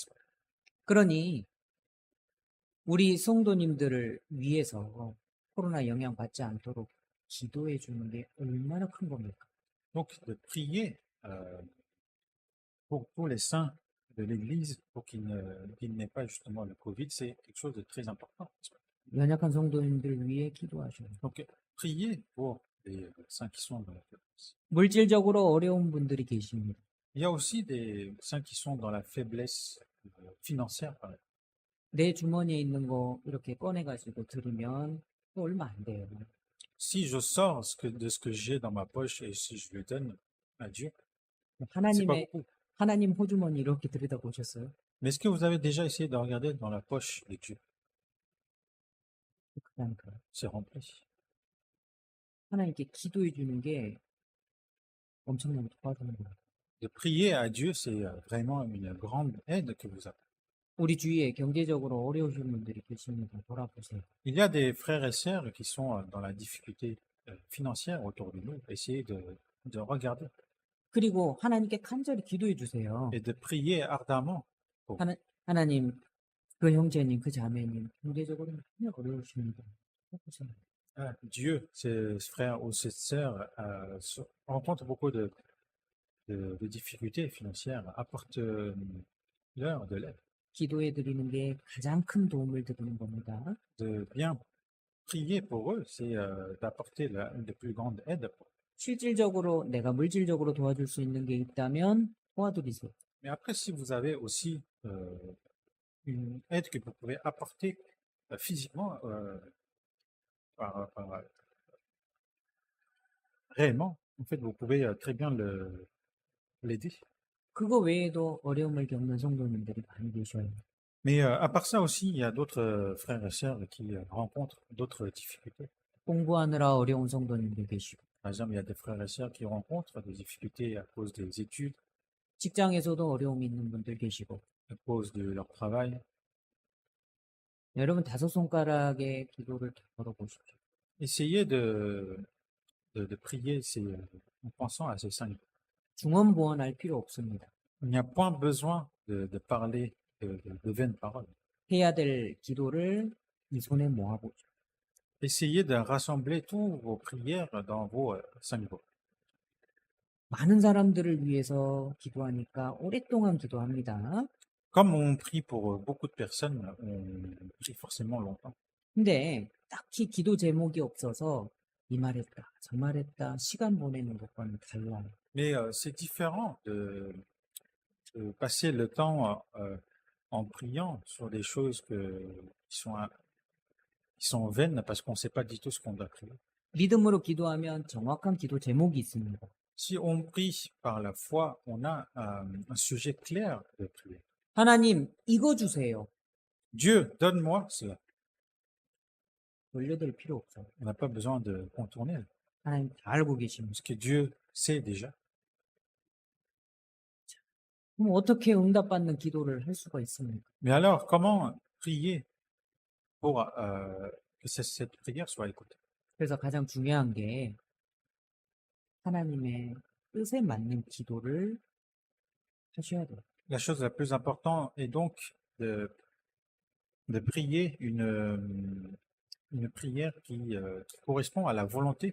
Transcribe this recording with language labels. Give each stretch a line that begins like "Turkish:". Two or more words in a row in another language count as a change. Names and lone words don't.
Korean: 그러니 우리 성도님들을 위해서 코로나 영향 받지 않도록 기도해 주는 게 얼마나 큰 겁니까?
French: Donc, de prier pour tous les saints de l'Église pour qu'ils n'aient pas justement le Covid, c'est quelque chose de très important.
Korean: 연약한 성도님들을 위해 기도하셔요.
French: Donc, priez pour les saints qui sont dans la faiblesse.
Korean: 물질적으로 어려운 분들이 계십니다.
French: Il y a aussi des saints qui sont dans la faiblesse financière, par exemple.
Korean: 내 주머니에 있는 거 이렇게 꺼내가지고 드리면 또 얼마 안 돼요.
French: Si je sors de ce que j'ai dans ma poche et si je le donne à Dieu, c'est pas
Korean: 하나님의
French: beaucoup.
Korean: 하나님 호주머니 이렇게 들여다보셨어요?
French: Mais est-ce que vous avez déjà essayé de regarder dans la poche de Dieu?
Korean: 그러니까
French: C'est rempli.
Korean: 하나님께 기도해 주는 게 엄청나게 도와주는 거예요.
French: De prier à Dieu, c'est vraiment une grande aide que vous avez.
Korean: 우리 주위에 경제적으로 어려우신 분들이 계십니다. 돌아보세요.
French: Il y a des frères et sœurs qui sont dans la difficulté financière autour de nous. Essayez de regarder
Korean: 그리고 하나님께 간절히 기도해 주세요.
French: et de prier ardemment.
Korean: 하나님, 그 형제님, 그 자매님 경제적으로 많이 어려우십니다. 해보세요.
French: Dieu, ses frères ou ses sœurs rencontrent beaucoup de difficultés financières, apporte-leur de l'aide,
Korean: 기도해 드리는 게 가장 큰 도움을 드리는 겁니다.
French: de bien prier pour eux, c'est d'apporter une des plus grandes aides.
Korean: 실질적으로 내가 물질적으로 도와줄 수 있는 게 있다면 도와드리세요.
French: Mais après, si vous avez aussi une aide que vous pouvez apporter physiquement, réellement, en fait, vous pouvez très bien l'aider.
Korean: 그거 외에도 어려움을 겪는 성도님들이 많이 계셔요.
French: Mais à part ça aussi, il y a d'autres frères et sœurs qui rencontrent d'autres difficultés.
Korean: 공부하느라 어려운 성도님들 계시고,
French: Par exemple, il y a des frères et sœurs qui rencontrent des difficultés à cause des études,
Korean: 직장에서도 어려움이 있는 분들 계시고,
French: à cause de leur travail.
Korean: 여러분 다섯 손가락의 기도를 걸어보십시오.
French: Essayez de prier en pensant à ces cinq.
Korean: 중언부언할 필요 없습니다.
French: Il n'y a point besoin de parler de vaines paroles.
Korean: 해야 될 기도를 이 손에 모아보죠.
French: Essayez de rassembler toutes vos prières dans vos cinq bouts.
Korean: 많은 사람들을 위해서 기도하니까 오랫동안 기도합니다.
French: Comme on prie pour beaucoup de personnes, on prie forcément longtemps.
Korean: 근데 딱히 기도 제목이 없어서 이 말했다, 저 말했다, 시간 보내는 것과는 달라요.
French: Mais c'est différent de passer le temps en priant sur des choses qui sont vaines parce qu'on ne sait pas du tout ce qu'on doit prier.
Korean: 믿음으로 기도하면 정확한 기도 제목이 있습니다.
French: Si on prie par la foi, on a un sujet clair de prier.
Korean: 하나님, 이거 주세요.
French: Dieu, donne-moi cela.
Korean: 돌려댈 필요 없어요.
French: On n'a pas besoin de contourner,
Korean: 하나님 다 알고 계십니다.
French: parce que Dieu sait déjà.
Korean: 그럼 어떻게 응답받는 기도를 할 수가 있습니까?
French: Mais alors, comment prier pour que cette prière soit écoutée?
Korean: 그래서 가장 중요한 게 하나님의 뜻에 맞는 기도를 하셔야 돼요.
French: La chose la plus importante est donc de prier une prière qui correspond à la volonté.